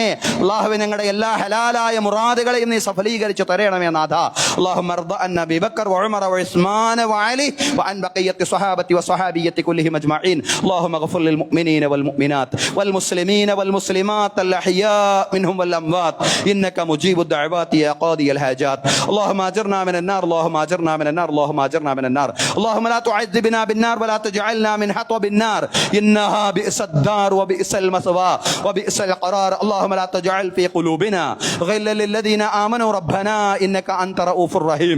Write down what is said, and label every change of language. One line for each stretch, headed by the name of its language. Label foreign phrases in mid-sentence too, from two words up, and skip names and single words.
Malayalam: അല്ലാഹുവേ, ഞങ്ങളുടെ എല്ലാ ഹലാലായ മുറാദുകളെയും നീ സഫലീകരിച്ച് തരണമേ നാഥ.
Arabic: اللهم ارض عن أبي بكر وعمر وعثمان وعلي وعن بقية الصحابة والصحابيات كلهم أجمعين. اللهم اغفر للمؤمنين والمؤمنات والمسلمين والمسلمات الأحياء منهم والأموات إنك مجيب الدعوات يا قاضي الحاجات. اللهم اجرنا من النار، اللهم اجرنا من النار، اللهم اجرنا من النار. اللهم لا تعذبنا بالنار ولا تجعلنا من حطب النار انها بئس الدار وبئس المثوى وبئس القرار. اللهم لا تجعل في قلوبنا غلا للذين امنوا ربنا انك انت رؤوف رحيم.